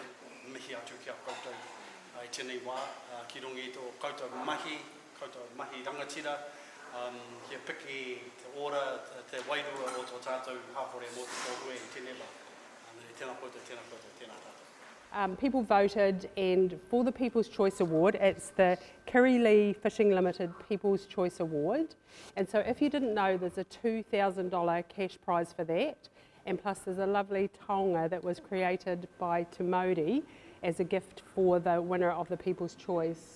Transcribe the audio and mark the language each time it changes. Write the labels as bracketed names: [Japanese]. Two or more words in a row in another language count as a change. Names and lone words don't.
[Māori] Mihi atu kia koutou i tēnei wā, ki rongi tō koutou mahi rangatira, Kia piki, te ora, te wairua o tō tātou hāpore mō te tōhue i tēnei wā. Tēnā koutou, tēnā koutou, tēnā tātou. [English] People voted, and for the People's Choice Award, it's the Kely Fishing Limited People's Choice Award. And so if you didn't know, there's a $2,000 cash prize for that. And plus there's a lovely taonga that was created by Te Mauri as a gift for the winner of the People's Choice.